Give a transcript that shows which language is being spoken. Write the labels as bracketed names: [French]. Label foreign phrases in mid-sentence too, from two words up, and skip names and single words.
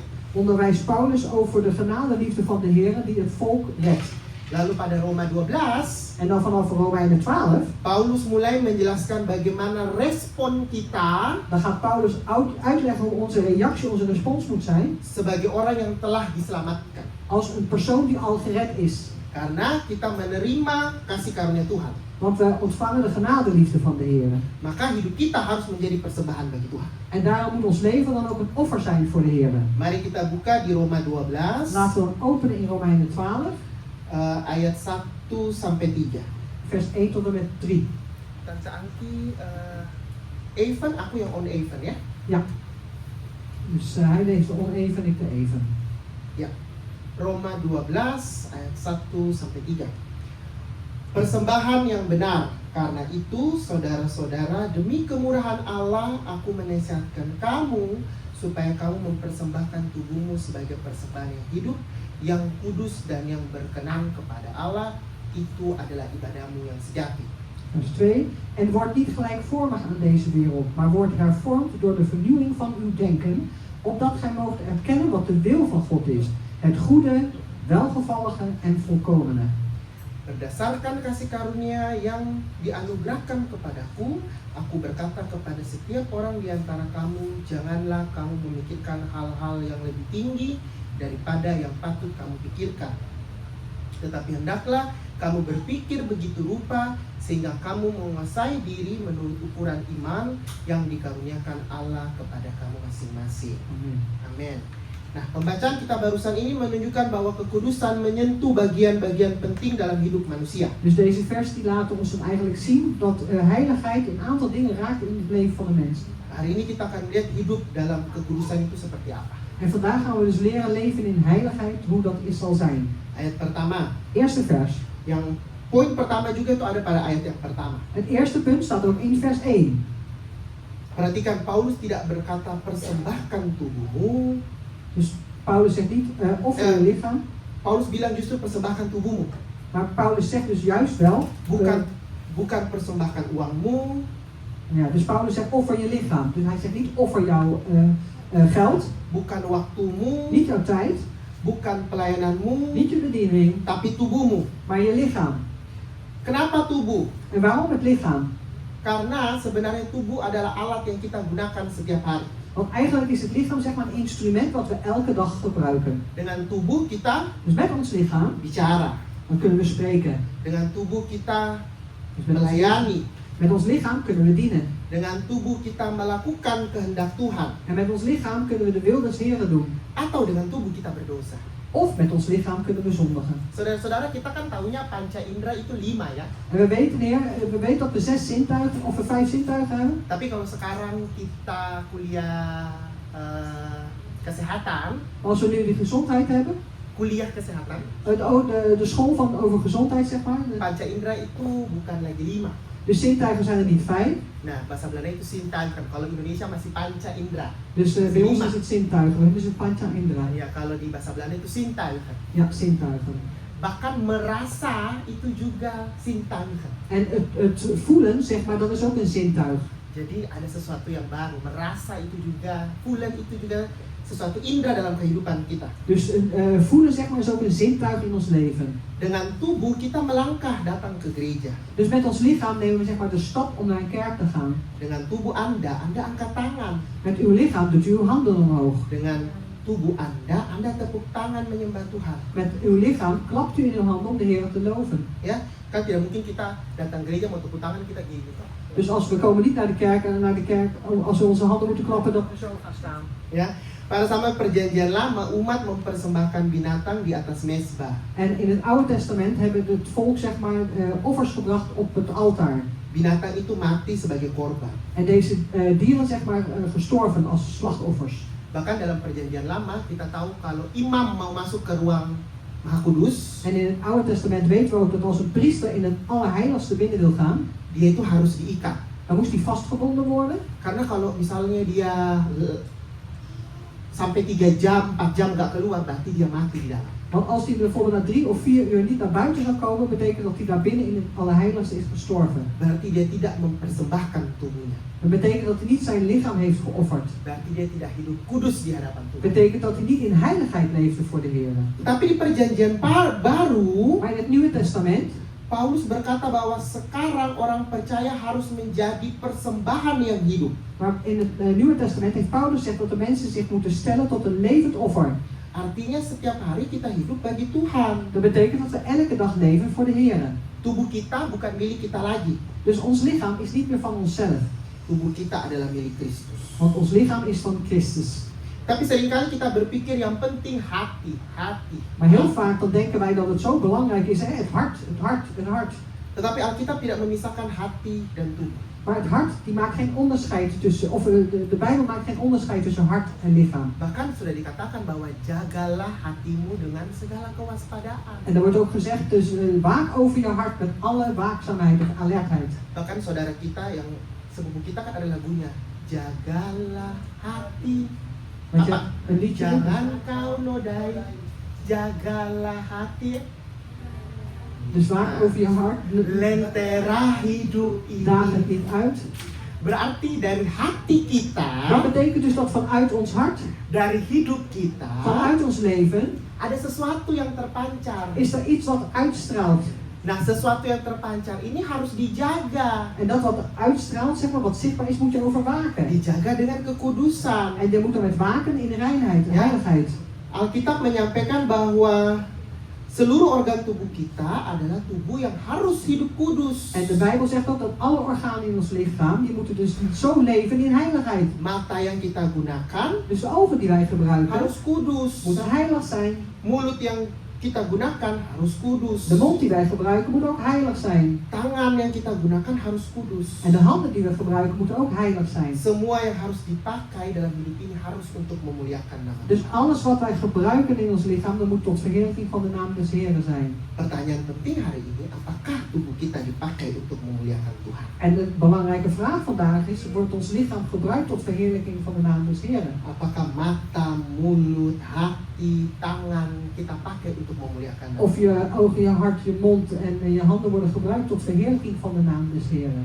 [Dutch] onderwijst Paulus over de genadeliefde van de Heer die het volk redt. [Indonesian] Lalu pada Roma 12, [Dutch] En dan vanaf Romeinen 12, [Indonesian] Paulus mulai menjelaskan bagaimana respon kita [Dutch] dan gaat Paulus uitleggen hoe onze reactie, onze respons moet zijn [Indonesian] sebagai orang yang telah diselamatkan. [Dutch] als een persoon die al gered is. [Indonesian] Karena kita menerima kasih karunia Tuhan. [Dutch] Want we ontvangen de genadeliefde van de Heer. [Indonesian] Maka hidup kita harus menjadi persembahan bagi Tuhan. [Dutch] En daarom moet ons leven dan ook een offer zijn voor de Heer. [Indonesian] Mari kita buka di Roma 12 [Dutch] Laten we dan openen in Romeinen 12, [Indonesian] ayat 1 sampai 3. [Dutch] vers 1 tot en met 3. Tante Angki, even, [Indonesian] aku yang on even ya. [Dutch] Ja. Dus hij leest de oneven, ik de even. [Indonesian] Ya. Roma 12 ayat 1 sampai 3. Persembahan yang benar. Karena itu, saudara-saudara, demi kemurahan Allah, aku menasihatkan kamu supaya kamu mempersembahkan tubuhmu sebagai persembahan yang hidup, yang kudus dan yang berkenan kepada Allah. Itu adalah ibadahmu yang sejati. [Dutch] Vers 2. En word niet gelijkvormig aan deze wereld, maar word hervormd door de vernieuwing van uw denken, opdat gij moogt erkennen wat de wil van God is. Het goede, welgevallige en volkomene. [Indonesian] Berdasarkan kasih karunia yang dianugerahkan kepadaku, aku berkata kepada setiap orang di antara kamu, janganlah kamu memikirkan hal-hal yang lebih tinggi daripada yang patut kamu pikirkan. Tetapi hendaklah kamu berpikir begitu rupa sehingga kamu menguasai diri menurut ukuran iman yang dikaruniakan Allah kepada kamu masing-masing. [Dutch] Amen. [Indonesian] Amin. Nah, pembacaan kita barusan ini menunjukkan bahwa kekudusan menyentuh bagian-bagian penting dalam hidup manusia. [Dutch] Dus deze vers die laten ons dan eigenlijk zien dat heiligheid een aantal dingen raakt in het leven van de mens. [Indonesian] Hari ini kita akan lihat hidup dalam kekudusan itu seperti apa. [Dutch] En vandaag gaan we dus leren leven in heiligheid, hoe dat is zal zijn. [Indonesian] Ayat pertama, [Dutch] Eerste vers. [Indonesian] yang poin pertama juga itu ada pada ayat yang pertama. [Dutch] Het eerste punt staat ook in vers 1. [Indonesian] Perhatikan, Paulus tidak berkata persembahkan tubuhmu. [Dutch] Dus Paulus zegt niet offer je lichaam, [Indonesian] Paulus bilang justru persembahkan tubuhmu. [Dutch] maar Paulus zegt dus juist wel, [Indonesian] Bukan persembahkan uangmu, [Dutch] ja, dus Paulus zegt offer je lichaam. Dus hij zegt niet offer jouw geld, [Indonesian] bukan waktumu, [Dutch] niet jouw tijd, [Indonesian] bukan pelayananmu, [Dutch] niet je bediening, [Indonesian] tapi tubuhmu. [Dutch] maar je lichaam. [Indonesian] Kenapa tubuh? [Dutch] En waarom het lichaam? [Indonesian] Karena sebenarnya tubuh adalah alat yang kita gunakan setiap hari. [Dutch] Want eigenlijk is het lichaam zeg maar een instrument wat we elke dag gebruiken. [Indonesian] Dengan tubuh kita [Dutch] Dus met ons lichaam, [Indonesian] bicara. [Dutch] dan kunnen we spreken. [Indonesian] Dengan tubuh kita [Dutch] Dus [Indonesian] melayani. [Dutch] met ons lichaam kunnen we dienen. [Indonesian] Dengan tubuh kita melakukan kehendak Tuhan. [Dutch] En met ons lichaam kunnen we de wil des Heren doen. [Indonesian] Atau dengan tubuh kita berdosa. [Dutch] Of met ons lichaam kunnen we zondigen. [Indonesian] Saudara-saudara, kita kan tahunya panca indera itu 5 ya. [Dutch] En we weten dat we 6 zintuigen of we 5 zintuigen hebben. [Indonesian] Tapi kalau sekarang kita kuliah kesehatan, [Dutch] Als we nu die gezondheid hebben, [Indonesian] kuliah kesehatan, [Dutch] de school over gezondheid zeg maar. [Indonesian] panca indera itu bukan lagi 5. [Dutch] De zintuigen zijn er niet 5. [Indonesian] Nah, bahasa Belanda itu sintuigen. Kalau Indonesia masih panca indera. [Dutch] Dus bij ons is het zintuigen, dus het [Indonesian] panca indra. Ya, kalau di bahasa Belanda itu sintuigen. [Dutch] Ja, zintuigen. [Indonesian] Bahkan merasa itu juga sintuigen. [Dutch] En het voelen, zeg maar, dat is ook een zintuig. [Indonesian] Jadi ada sesuatu yang baru. Merasa itu juga, voelen itu juga sesuatu indera dalam kehidupan kita. [Dutch] Dus voelen, zeg maar, is ook een zintuig in ons leven. [Indonesian] Dengan tubuh kita melangkah datang ke gereja. [Dutch] Dus met ons lichaam nemen we, zeg maar, de stap om naar een kerk te gaan. [Indonesian] Dengan tubuh Anda angkat tangan. [Dutch] Met uw lichaam doet u uw handen omhoog. [Indonesian] Dengan tubuh Anda tepuk tangan menyembah Tuhan. [Dutch] Met uw lichaam klapt u in uw handen om de Heer te loven. [Indonesian] Ya, Kan tidak mungkin kita datang gereja mau tepuk tangan kita gini. [Dutch] Dus als we komen niet naar de kerk en naar de kerk, als we onze handen moeten klappen, dat we zo gaan staan. [Indonesian] Ya, pada zaman perjanjian lama umat mempersembahkan binatang di atas mezbah. [Dutch] En in het Oude Testament hebben het volk zeg maar offers gebracht op het altaar. [Indonesian] Binatang itu mati sebagai korban. [Dutch] En deze dieren zeg maar gestorven als slachtoffers. [Indonesian] Bahkan dalam perjanjian lama kita tahu kalau imam mau masuk ke ruang Maha Kudus, [Dutch] En in het Oude Testament weten we ook dat als een priester in het Allerheiligste binnen wil gaan, [Indonesian] dia itu harus diikat. [Dutch] dan moest hij vastgebonden worden. [Indonesian] Karena kalau misalnya dia sampai 3 jam, 4 jam nggak keluar, berarti dia mati di dalam. [Dutch] Want als hij bijvoorbeeld na 3 of 4 uur niet naar buiten zou komen, betekent dat hij daar binnen in het Allerheiligste is gestorven. [Indonesian] Berarti dia tidak mempersembahkan tubuhnya. [Dutch] Dat betekent dat hij niet zijn lichaam heeft geofferd. [Indonesian] Berarti dia tidak hidup kudus di hadapan [Dutch] Dat [Indonesian] Tuhan. [Dutch] betekent dat hij niet in heiligheid leefde voor de Heer. [Indonesian] Tapi di perjanjian baru, [Dutch] Maar in het Nieuwe Testament, [Indonesian] Paulus berkata bahwa sekarang orang percaya harus menjadi persembahan yang hidup. [Dutch] maar in het Nieuwe Testament heeft Paulus gezegd dat de mensen zich moeten stellen tot een levend offer. [Indonesian] Artinya setiap hari kita hidup bagi Tuhan. [Dutch] Dat betekent dat we elke dag leven voor de Heer. [Indonesian] Tubuh kita bukan milik kita lagi. [Dutch] Dus ons lichaam is niet meer van onszelf, [Indonesian] Tubuh kita adalah milik Kristus. [Dutch] want ons lichaam is van Christus. [Indonesian] Tapi seringkali kita berpikir yang penting hati. [Dutch] Maar heel vaak dan denken wij dat het zo belangrijk is, hè? Het hart. [Indonesian] Tetapi Alkitab tidak memisahkan hati dan tubuh. [Dutch] Maar het hart die maakt geen onderscheid tussen, of de Bijbel maakt geen onderscheid tussen hart en lichaam. [Indonesian] Bahkan sudah dikatakan bahwa jagalah hatimu dengan segala kewaspadaan. [Dutch] En er wordt ook gezegd, dus waak over je hart met alle waakzaamheid en alertheid. [Indonesian] Bahkan saudara kita yang sepupu kita kan ada lagunya, jagalah hati. [Dutch] Weet je, [Indonesian] Apa? [Dutch] een liedje. [Indonesian] Jangan kau nodai, jagalah hati. [Dutch] Dus waak over je hart, [Indonesian] Lentera hidup [Dutch] daag het [Indonesian] ini. [Dutch] niet uit. [Indonesian] Berarti dari hati kita, [Dutch] Dat betekent dus dat vanuit ons hart, [Indonesian] dari hidup kita, [Dutch] vanuit ons leven, [Indonesian] ada sesuatu yang terpancar. [Dutch] is er iets wat uitstraalt. [Indonesian] Nah, sesuatu yang terpancar ini harus dijaga. [Dutch] En dat wat uitstraalt, zeg maar, wat zichtbaar is, moet je overwaken. [Indonesian] Dijaga dengan kekudusan. [Dutch] En je moet er met waken in reinheid en Ja. heiligheid. [Indonesian] Alkitab menyampaikan bahwa seluruh organ tubuh kita adalah tubuh yang harus hidup kudus. [Dutch] En de Bijbel zegt ook dat alle organen in ons lichaam, die moeten dus zo leven in heiligheid. [Indonesian] Mata yang kita gunakan [Dutch] Dus de ogen die wij gebruiken, [Indonesian] harus kudus. [Dutch] moeten heilig zijn. [Indonesian] Mulut yang kita gunakan harus kudus. [Dutch] De mond die wij gebruiken moet ook heilig zijn. [Indonesian] Tangan yang kita gunakan harus kudus. [Dutch] En de handen die we gebruiken moeten ook heilig zijn. [Indonesian] Semua yang harus dipakai dalam hidup ini harus untuk memuliakan nama [Dutch] Dus [Indonesian] Tuhan. [Dutch] alles wat wij gebruiken in ons lichaam, dat moet tot verheerlijking van de naam des Heeren zijn. [Indonesian] Pertanyaan penting hari ini, apakah tubuh kita dipakai untuk memuliakan Tuhan? [Dutch] En de belangrijke vraag vandaag is, wordt ons lichaam gebruikt tot verheerlijking van de naam des Heeren? [Indonesian] Apakah mata, mulut, hati, tangan kita pakai untuk memuliakan nama [Dutch] Of je ogen, je hart, je mond en je handen worden gebruikt tot verheerlijking van de naam des Heeren.